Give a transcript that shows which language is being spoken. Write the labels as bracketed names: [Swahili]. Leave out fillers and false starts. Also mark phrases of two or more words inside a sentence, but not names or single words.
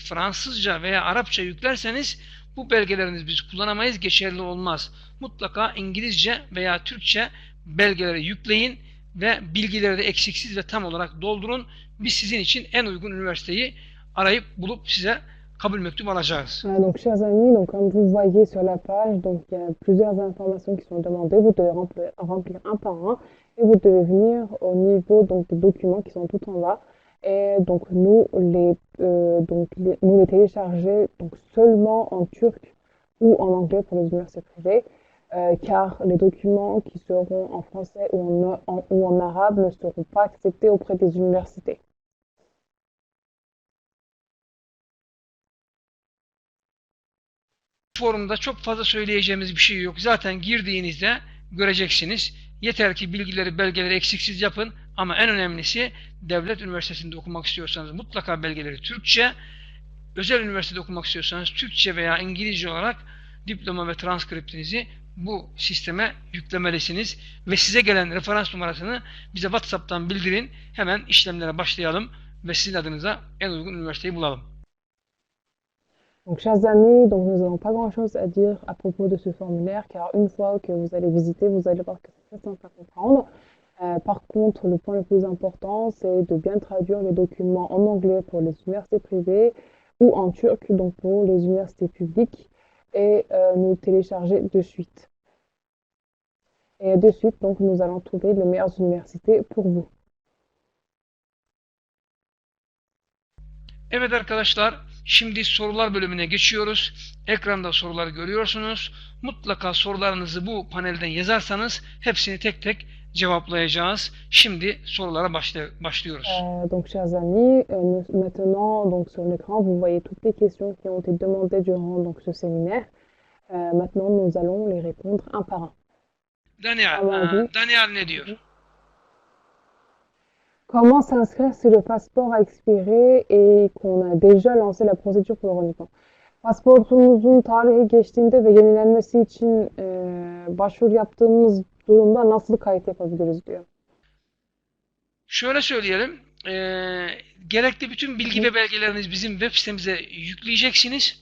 [Turkish] Fransızca veya Arapça yüklerseniz bu belgelerinizi biz kullanamayız, geçerli olmaz. Mutlaka İngilizce veya Türkçe belgeleri yükleyin ve bilgileri de eksiksiz ve tam olarak doldurun. Biz sizin için en uygun üniversiteyi arayıp bulup size kabul mektubu alacağız. [French] Donc, chers amis, donc, comme vous voyez sur la page, donc, il y a plusieurs informations qui sont demandées. Vous devez remplir un par un et vous devez venir au niveau donc, des documents qui sont tout en bas. Et donc, nous les télécharger donc, seulement en turc ou en anglais pour les universités privées. Car les documents qui seront en français ou en arabe ne seront pas acceptés auprès des universités. [Turkish] Forumda çok fazla söyleyeceğimiz bir şey yok. Zaten girdiğinizde göreceksiniz. Yeter ki bilgileri, belgeleri eksiksiz yapın. Ama en önemlisi devlet üniversitesinde okumak istiyorsanız mutlaka belgeleri Türkçe, özel üniversitede okumak istiyorsanız Türkçe veya İngilizce olarak diploma ve transkriptinizi bu sisteme yüklemelisiniz ve size gelen referans numarasını bize WhatsApp'tan bildirin. Hemen işlemlere başlayalım ve sizin adınıza en uygun üniversiteyi bulalım. [French] Donc, chers amis, donc nous n'avons pas grand-chose à dire à propos de ce formulaire, car une fois que vous allez visiter, vous allez voir que c'est très simple à comprendre. Par contre, le point le plus important, c'est de bien traduire les documents en anglais pour les universités privées ou en turc, donc pour les universités publiques, et nous télécharger de suite. Et de suite, donc, nous allons trouver les meilleures universités pour vous. [Turkish] Evet arkadaşlar, şimdi sorular bölümüne geçiyoruz. Ekranda soruları görüyorsunuz. Mutlaka sorularınızı bu panelden yazarsanız hepsini tek tek cevaplayacağız. Şimdi sorulara başlıyoruz. [French] Donc, chers amis, maintenant, donc, sur l'écran, vous voyez toutes les questions qui ont été demandées durant donc, ce séminaire. Maintenant, nous allons les répondre un par un. [Turkish] Daniel ne diyor? [French] Comment s'inscrire si le passeport a expiré et qu'on a déjà lancé la procédure pour le renouvellement? [Turkish] Pasportumuzun tarihi geçtiğinde ve yenilenmesi için başvuru yaptığımız durumda nasıl kayıt yapabiliriz diyor. Şöyle söyleyelim. Gerekli bütün bilgi ve belgelerinizi bizim web sitemize yükleyeceksiniz.